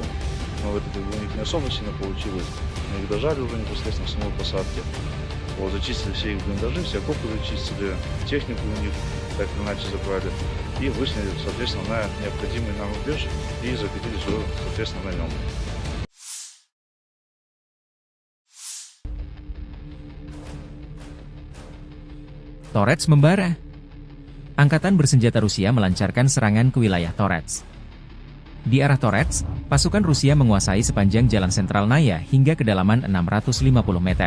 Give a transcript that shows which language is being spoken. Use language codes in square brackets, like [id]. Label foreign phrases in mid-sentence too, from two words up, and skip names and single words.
[ru] Но это у них не особо сильно получилось, мы их дожали уже непосредственно в самой посадке. Зачистили все их блиндажи, все окопы зачистили, технику у них так или иначе забрали. и вышли, соответственно, на необходимый нам рубеж и закрепились уже, соответственно, на нем. [id] Torets membara. Angkatan bersenjata Rusia melancarkan serangan ke wilayah Torets. Di arah Torets, pasukan Rusia menguasai sepanjang jalan sentral Naya hingga kedalaman 650 meter.